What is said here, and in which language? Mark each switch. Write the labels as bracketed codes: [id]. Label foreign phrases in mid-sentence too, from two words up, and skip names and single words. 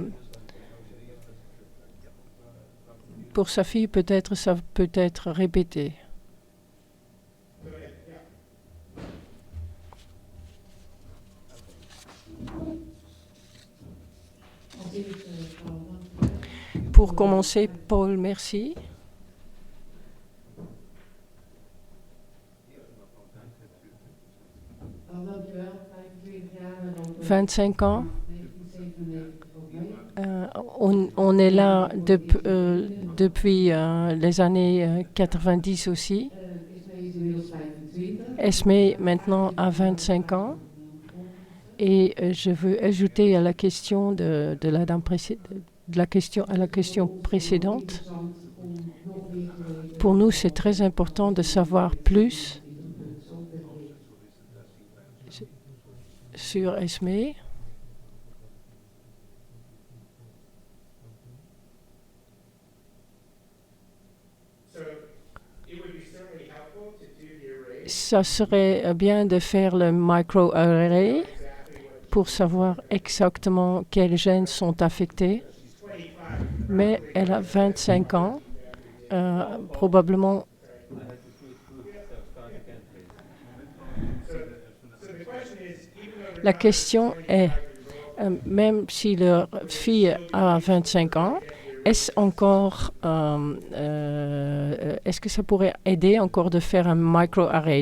[fr] Pour sa fille, peut-être ça peut être répété. Pour commencer, Paul, merci. [nl] Dankjewel, 25 jaar en dan [fr] 25 ans. 1997. On est là depuis les années 90 aussi. [nl] Ismee is inmiddels 25. [fr] Esme maintenant a 25 ans. Et je veux ajouter à la question de la dame à la question précédente. [nl] Interessant om nog meer te weten [fr] Pour nous, c'est très important de savoir plus sur Esme. [en] So it would be certainly helpful to do the array. [fr] Ça serait bien de faire le microarray pour savoir exactement quels gènes sont affectés. Mais elle a 25 ans. Probablement. La question est, même si leur fille a 25 ans, est-ce que ça pourrait aider encore de faire un microarray?